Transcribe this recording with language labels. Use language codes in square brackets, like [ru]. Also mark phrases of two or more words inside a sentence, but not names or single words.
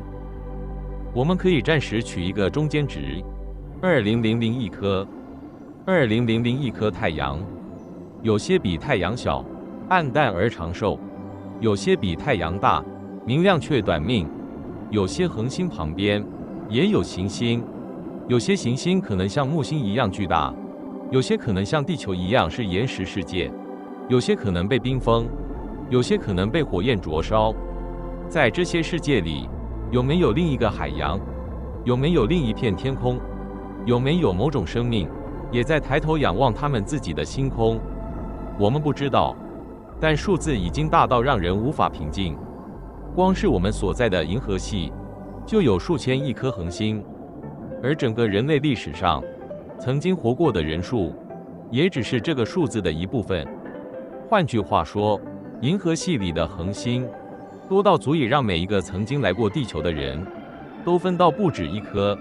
[zh] 我們可以暫時取一個中間值，2000億顆。2000億顆太陽，有些比太陽小，暗淡而長壽；有些比太陽大，明亮卻短命。有些恆星旁邊也有行星，有些行星可能像木星一樣巨大，有些可能像地球一樣是岩石世界，有些可能被冰封，有些可能被火焰灼燒。在這些世界裡，有沒有另一個海洋？有沒有另一片天空？有沒有某種生命也在抬頭仰望他們自己的星空？我們不知道，但數字已經大到讓人無法平靜。光是我們所在的銀河系，就有數千億顆恆星，而整個人類歷史上曾經活過的人數，也只是這個數字的一部分。換句話說，銀河系裡的恆星多到足以讓每一個曾經來過地球的人都分到不止一顆。